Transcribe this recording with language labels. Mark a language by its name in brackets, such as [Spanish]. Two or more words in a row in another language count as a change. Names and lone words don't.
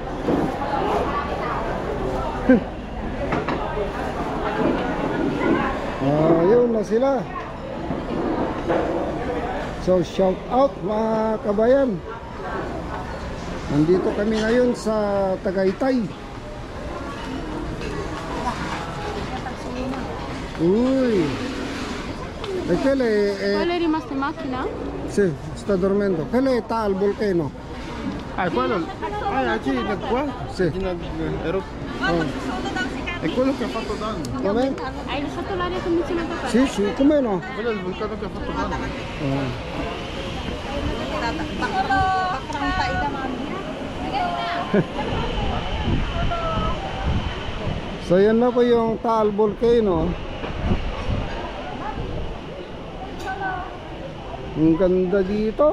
[Filipino] Ayun na sila. [English] So shout out [Filipino] mga kabayan. Nandito kami ngayon sa Tagaytay. Uy. [Italian] ¿Cuál è rimasto in macchina? Sì, sta dormendo. Quello sta al volcano. Ah, quello? Ah, oggi qua? Sì. È quello che ha fatto danno. Come? Hai lasciato l'aria condizionata aperta? Sì, sì, come no? Quello è il vulcano che ha fatto danno. [Filipino] So yan na po yung Taal Volcano. Ang ganda dito.